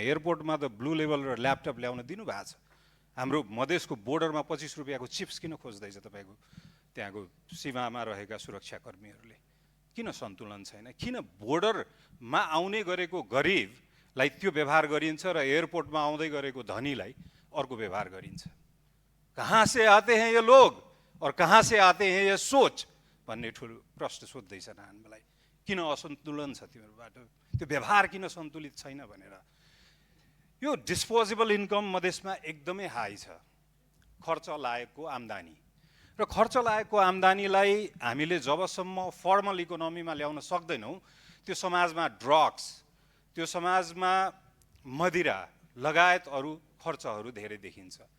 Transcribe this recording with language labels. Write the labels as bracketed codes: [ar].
[ne] एयरपोर्टमा त blue level र laptop ल्याउन दिनुभएको छ। हाम्रो मधेसको बोर्डरमा 25 रुपियाँको चिप्स किन खोज्दैछ तपाईँको त्यहाँको सीमामा रहेका सुरक्षाकर्मीहरूले? किन सन्तुलन छैन? किन बोर्डरमा आउने गरेको गरिबलाई त्यो व्यवहार गरिन्छ र एयरपोर्टमा आउँदै गरेको धनीलाई अर्को व्यवहार गरिन्छ? [hi] कहाँ से आते हैं ये लोग और कहाँ से आते हैं ये सोच [ne] भन्ने ठुलो प्रश्न सोध्दैछन् हामीलाई। किन असन्तुलन छ तिमीहरूबाट? त्यो व्यवहार किन सन्तुलित छैन भनेर। यो डिस्पोजेबल इन्कम मधेसमा एकदमै हाई छ, खर्च लायकको आम्दानी। र खर्च लायकको आम्दानीलाई हामीले जबसम्म फर्मल इकोनोमीमा ल्याउन सक्दैनौँ, त्यो समाजमा ड्रग्स, त्यो समाजमा मदिरा लगायत अरू खर्चहरू धेरै देखिन्छ।